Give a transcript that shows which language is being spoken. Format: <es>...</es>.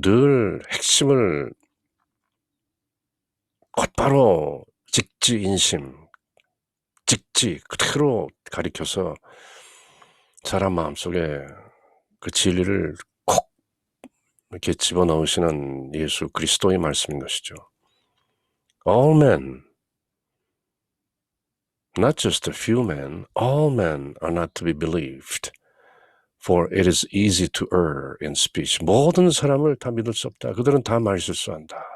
<ko>늘 핵심을 곧바로 직지인심, 직지 그대로 가리켜서 사람 마음속에 그 진리를 콕 이렇게 집어넣으시는 예수 그리스도의 말씀인 것이죠.</ko> <en>All men, not just a few men, all men are not to be believed. For it is easy to err in speech.</en> <ko>모든 사람을 다 믿을 수 없다. 그들은 다 말실수한다.</ko>